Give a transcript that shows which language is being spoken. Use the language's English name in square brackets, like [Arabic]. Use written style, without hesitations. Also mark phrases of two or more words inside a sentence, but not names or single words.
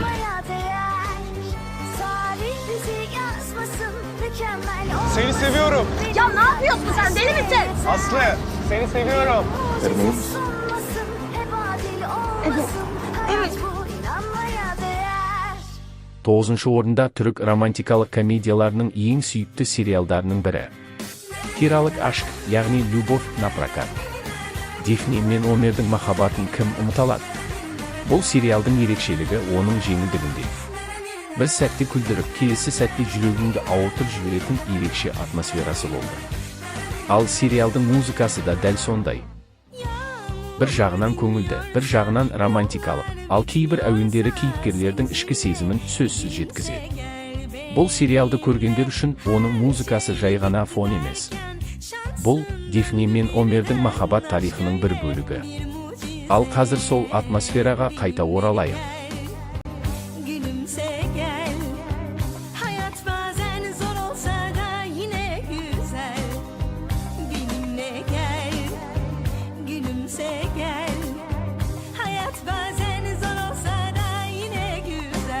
[Turkish] inanmaya değer. Tarih bizi yazmasın, mükemmel olmasın. Seni seviyorum. Ya ne yapıyorsun sen, deli misin? Aslı, seni seviyorum. Mucize sunmasın, hep adil olmasın. Hayat bu, inanmaya değer. [Kazakh] 9-шы орында түрік романтикалық комедияларының ең сүйікті сериалдарының бірі. Киралық ашк, яғни Любовь на прокат. Дифни мен Омердің махаббатын кім ұмыталады? Бұл сериалдың ерекшелігі оның жеңілдігінде. Бір сәтте күлдіріп, келесі сәтте жүрегіңді ауыртып жіберетін ерекше атмосферасы болды. Ал сериалдың музыкасы да дәл сондай. Bir жағынан көңілді, bir жағынан романтикалық, ал кейбір әуендері кейіпкерлердің ішкі сезімін сөзсіз жеткізеді. Бұл сериалды көргендер үшін оның музыкасы жай ғана фон емес. Бұл Дифни мен Омердің махаббат тарихының бір бөлігі. Ал қазір сол атмосфераға қайта оралайық. [Turkish] Gülümse gel. Hayat bazen zor olsa da yine güzel. Benimle gel. Gülümse gel. Hayat bazen zor olsa da yine güzel.